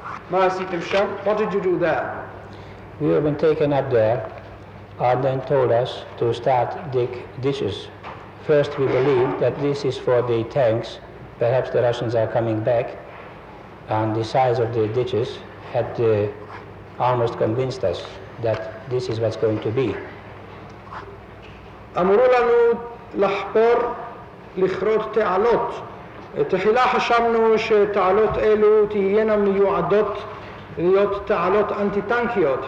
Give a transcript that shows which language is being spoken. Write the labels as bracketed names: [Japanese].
[Hebrew] מה עשיתם שם? [English] What did you do there? We have been taken up there, and then told us to start dig ditches. First we believed that this is for the tanks, perhaps the Russians are coming back, and the size of the ditches had almost convinced us that this is what's going to be. [Hebrew] אמרו לנו לחפור, לכרות תעלות. תחילה חשבנו שתעלות אלו תהיינה מיועדות להיות תעלות אנטי-טנקיות.